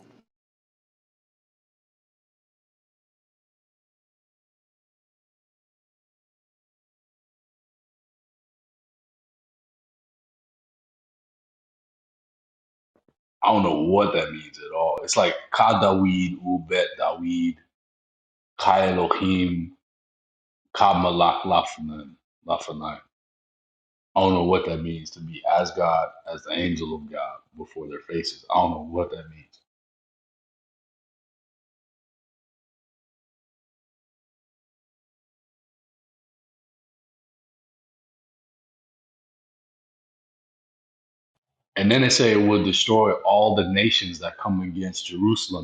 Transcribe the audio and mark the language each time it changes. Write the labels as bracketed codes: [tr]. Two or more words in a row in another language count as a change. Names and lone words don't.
[en] I don't know what that means at all. It's like [he] כ דויד, ובית דויד, כ אלהים, כ מלאך לפניהם. [en] I don't know what that means to be as God, as the angel of God before their faces. I don't know what that means. And then they say it will destroy all the nations that come against Jerusalem.